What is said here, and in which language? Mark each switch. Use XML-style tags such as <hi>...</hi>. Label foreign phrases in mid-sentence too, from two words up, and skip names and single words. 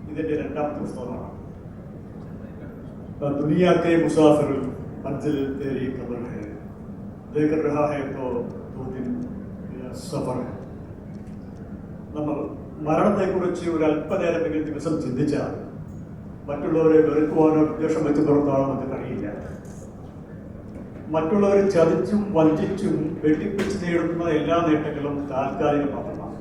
<ml>ഇതിൻ്റെ രണ്ടാമത്തെ പുസ്തകമാണ്.</ml> <hi>दुनिया के मुसाफिर मंजिल तेरी खबर है, देख रहा है तो 2 दिन സഫർ.</hi> <ml>നമ്മൾ മരണത്തെക്കുറിച്ച് ഒരു അല്പനേരമെങ്കിലും ദിവസം ചിന്തിച്ചാൽ മറ്റുള്ളവരെ വെറുക്കുവാനോ വിദ്വേഷം വെച്ച് പുറത്താണോ നമുക്ക് കഴിയില്ല. മറ്റുള്ളവരെ ചതിച്ചും വഞ്ചിച്ചും വെട്ടിപ്പിച്ച് നേടുന്ന എല്ലാ നേട്ടങ്ങളും താൽക്കാലികം മാത്രമാണ്.</ml>